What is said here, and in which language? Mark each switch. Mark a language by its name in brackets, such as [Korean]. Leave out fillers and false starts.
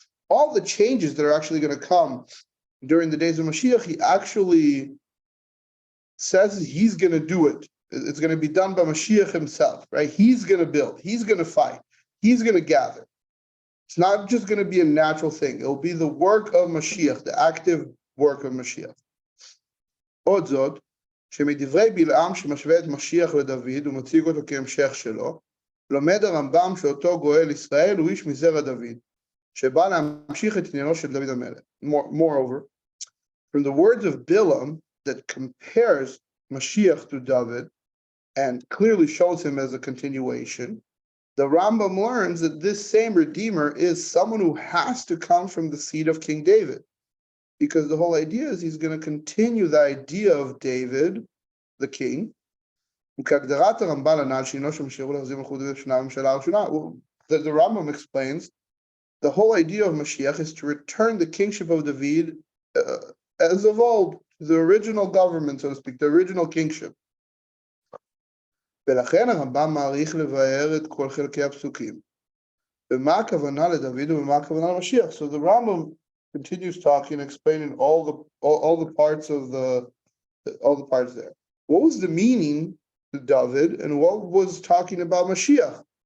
[English] All the changes that are actually going to come during the days of Mashiach, he actually says he's going to do it. It's going to be done by Mashiach himself, right? He's going to build, he's going to fight, he's going to gather. It's not just going to be a natural thing. It'll be the work of Mashiach, the active work of Mashiach. [Hebrew] עוד זאת, שמדברי בלעם שמשווה את משיח לדוד ומציג אותו כהמשך שלו, לומד הרמב"ם שאותו גואל ישראל הוא איש מזרע דוד, שבא להמשיך את עניינו של דוד המלך. [English] Moreover, from the words of Bilam that compares Mashiach to David and clearly shows him as a continuation, the Rambam learns that this same Redeemer is someone who has to come from the seed of King David, because the whole idea is he's going to continue the idea of David, the king. The Rambam explains the whole idea of Mashiach is to return the kingship of David as of old, the original government, so to speak, the original kingship. [Hebrew] ולכן הרמב"ם מעריך לבאר את כל חלקי הפסוקים. ומה הכוונה לדוד ומה הכוונה למשיח? [English] So the Rambam continues talking, explaining all the parts of all the parts there. What was the meaning to David and what was talking about Mashiach?